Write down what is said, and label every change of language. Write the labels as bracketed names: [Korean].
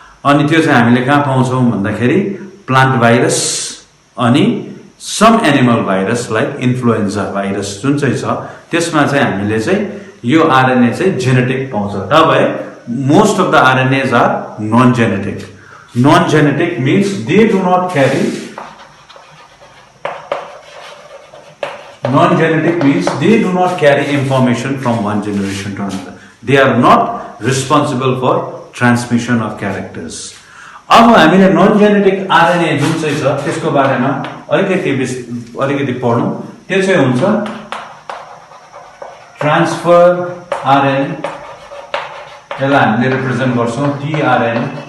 [Nepali] अनि त्यो चाहिँ हामीले कहाँ पाउँछौं भन्दाखेरि प्लान्ट भाइरस अनि [English] some animal virus like influenza virus [Nepali] जुन चाहिँ छ त्यसमा चाहिँ हामीले चाहिँ यो आरएनए चाहिँ जेनेटिक पाउँछ। तबै [English] Most of the RNAs are non genetic. Non genetic means they do not carry, non genetic means they do not carry information from one generation to another, they are not responsible for transmission of characters. [Nepali] अब हामीले non genetic RNA जुन चाहिँ छ त्यसको बारेमा अलिकति पढौं। त्यो चाहिँ हुन्छ ट्रान्सफर आरएनए, यसलाई हामीले रिप्रेजेन्ट गर्छौं टीआरएनए।